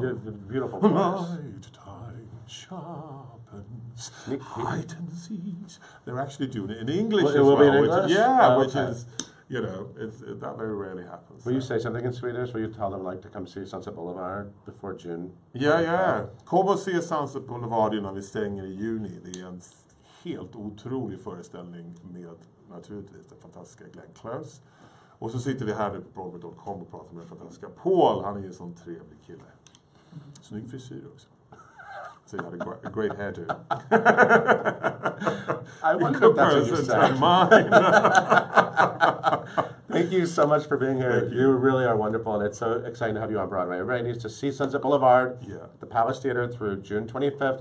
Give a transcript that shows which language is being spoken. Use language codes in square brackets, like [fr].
[en] You have a beautiful voice. Night time sharpens, height and seas. They're actually doing it in English as It will well. be in English? Which is, that very rarely happens. Will you say something in Swedish? Will you tell them to come see Sunset Boulevard before June? [sv] Ja. Kom och se Sunset Boulevard innan vi stänger i juni. Det är en helt otrolig föreställning med naturligtvis den fantastiska Glenn Close. Och så sitter vi här nu på Broadway.com och pratar med den fantastiska Paul. Han är en sån trevlig kille. Snygg frisyr också. [en] So you had a great hairdo. I wonder if that's what you said. Thank you so much for being here. You really are wonderful, and it's so exciting to have you on Broadway. Everybody needs to see Sunset Boulevard at the Palace Theater through June 25th.